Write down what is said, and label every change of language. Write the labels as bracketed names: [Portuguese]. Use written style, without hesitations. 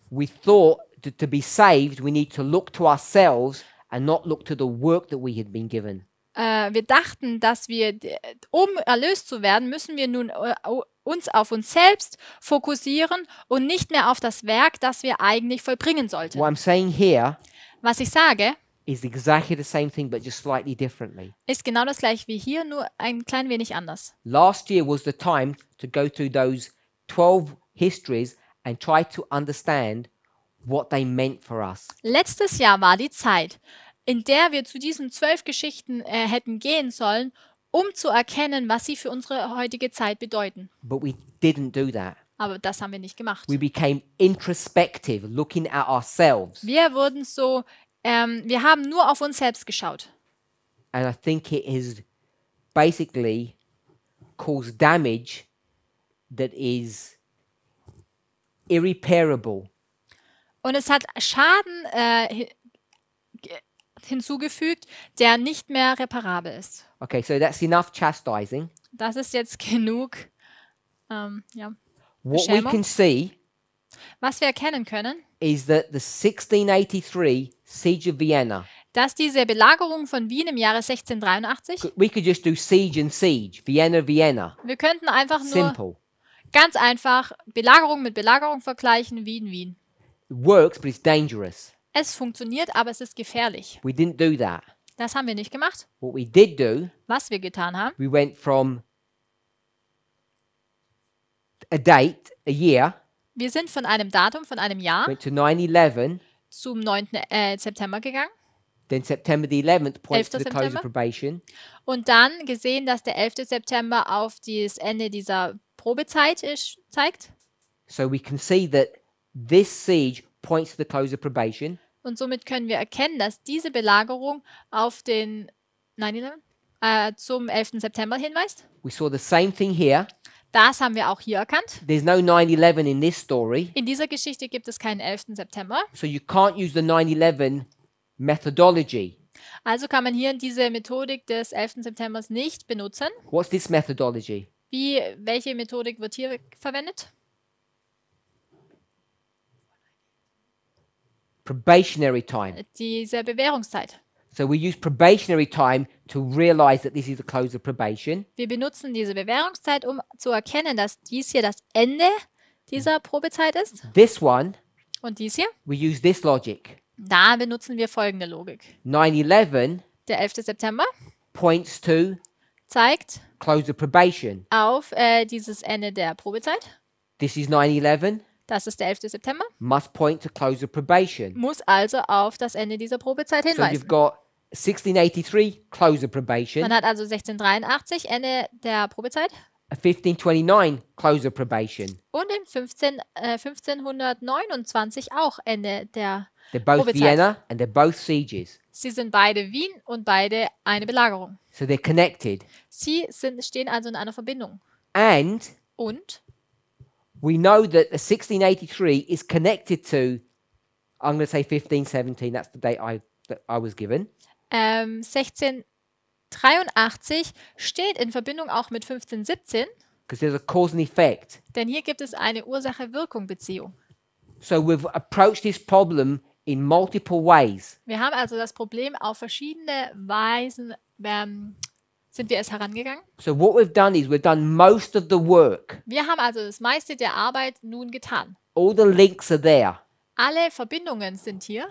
[English] We thought that to be saved, we need to look to ourselves and not look to the work that we had been given. [German] Wir dachten, dass wir, um erlöst zu werden, müssen wir nun uns auf uns selbst fokussieren und nicht mehr auf das Werk, das wir eigentlich vollbringen sollten. [English] What I'm saying here [German] Was ich sage, [English] is exactly the same thing, but just slightly differently. [German] ist genau das gleiche wie hier, nur ein klein wenig anders. [English] Last year was the time to go through those 12 histories and try to understand what they meant for us. [German] Letztes Jahr war die Zeit, in der wir zu diesen 12 Geschichten hätten gehen sollen, um zu erkennen, was sie für unsere heutige Zeit bedeuten. [English] But we didn't do that. [German] Aber das haben wir nicht gemacht. [English] We became introspective, looking at ourselves. [German] Wir wurden so, wir haben nur auf uns selbst geschaut. [English] And I think it has basically caused damage that is irreparable. [German] Und es hat Schaden hinzugefügt, der nicht mehr reparabel ist. [English] Okay, so that's enough chastising. [German] Das ist jetzt genug. [English] What we [German] Beschämung. [English] can see [German] Was wir erkennen können, [English] is that the 1683 siege of Vienna, [German] dass diese Belagerung von Wien im Jahre 1683, [English] we could just do siege and siege, Vienna, Vienna. [German] wir könnten einfach nur [English] Simple. [German] ganz einfach Belagerung mit Belagerung vergleichen, Wien, Wien. [English] It works, but it's dangerous. [German] Es funktioniert, aber es ist gefährlich. [English] We didn't do that. [German] Das haben wir nicht gemacht. [English] What we did do, [German] Was wir getan haben, [English] we went from a date, a year, [German] wir sind von einem Datum, von einem Jahr [English] went to 9/11, [German] zum 9. September gegangen [English] then September the 11th points to [German] 11. [English] the close [German] September. [English] of probation. [German] und dann gesehen, dass der 11. September auf das Ende dieser Probezeit zeigt. [English] So we can see that this siege points to the close of probation. [German] Und somit können wir erkennen, dass diese Belagerung auf den 9/11, zum 11. September hinweist. [English] We saw the same thing here. [German] Das haben wir auch hier erkannt. [English] There's no 9/11 in this story, [German] In dieser Geschichte gibt es keinen 11. September. [English] so you can't use the 9/11 methodology. [German] Also kann man hier diese Methodik des 11. September nicht benutzen. [English] What's this methodology? [German] Welche Methodik wird hier verwendet? [English] probationary time. [German] diese Bewährungszeit. [English] So we use probationary time to realize that this is the close of probation. [German] Wir benutzen diese Bewährungszeit, um zu erkennen, dass dies hier das Ende dieser Probezeit ist. [English] This one, [German] Und dies hier, [English] we use this logic. [German] da benutzen wir folgende Logik. [English] 9/11 [German] Der 11. September [English] points to [German] zeigt [English] close of probation. [German] auf dieses Ende der Probezeit. [English] This is 9/11, [German] Das ist der 11. September. [English] must point to close of probation. [German] Muss also auf das Ende dieser Probezeit [English] So you've [German] hinweisen. [English] got 1683, close of probation, [German] Man hat also 1683, Ende der Probezeit. [English] a 1529, close of probation. [German] Und in 1529 auch Ende der [English] They're both [German] Probezeit. [English] Vienna and they're both sieges. [German] Sie sind beide Wien und beide eine Belagerung. [English] So they're connected. [German] Stehen also in einer Verbindung. [English] And [German] Und [English] we know that the 1683 is connected to, I'm going to say 1517, that's the date that I was given. [German] 1683 steht in Verbindung auch mit 1517, [English] Because there's a cause and effect. [German] denn hier gibt es eine Ursache-Wirkung-Beziehung. [English] So we've approached this problem in multiple ways. [German] Wir haben also das Problem auf verschiedene Weisen, sind wir es herangegangen. [English] So what we've done is we've done most of the work. [German] Wir haben also das meiste der Arbeit nun getan. [English] All the links are there. [German] Alle Verbindungen sind hier.